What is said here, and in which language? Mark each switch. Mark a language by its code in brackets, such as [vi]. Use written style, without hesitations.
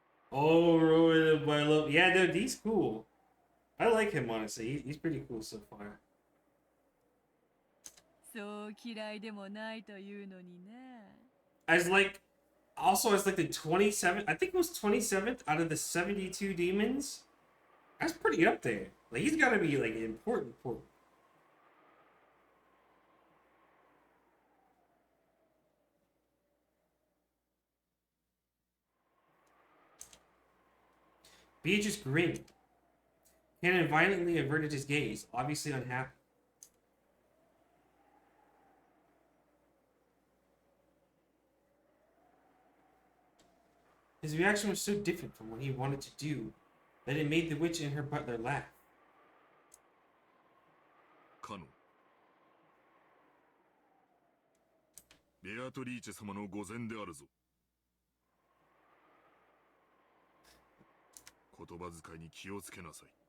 [en] Oh, ruined my love. Yeah, dude, he's cool. I like him, honestly. He's pretty cool so far. [ja] そう嫌いでもないというのにね。 [en] As like, also as like the 27th, I think it was 27th out of the 72 demons. That's pretty up there. Like, he's gotta be like important. Beatrice grinned. Cannon violently averted his gaze, obviously unhappy. His reaction was so different from what he wanted to do that it made the witch and her butler laugh. [ja] カノン、ベアトリーチェ様の御前であるぞ。言葉遣いに気をつけなさい。